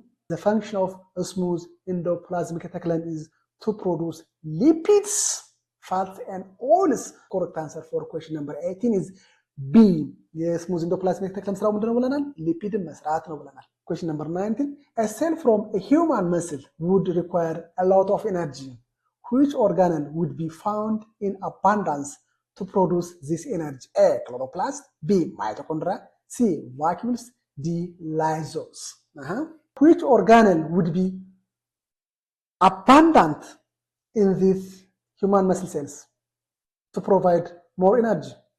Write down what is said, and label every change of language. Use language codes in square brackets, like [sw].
[en] The function of a smooth endoplasmic reticulum is to produce lipids, fats, and oils. Correct answer for question number 18 is B. [am] የስሙዝ endoplasmic reticulum ስራው ምንድነው ብለናል? ሊፒድን መስራት ነው ብለናል። [en] Question number 19. A cell from a human muscle would require a lot of energy. Which organelle would be found in abundance to produce this energy? A. Chloroplast. B. Mitochondria. C. Vacuoles. D. Lysosomes. Which organelle would be abundant in these human muscle cells to provide more energy?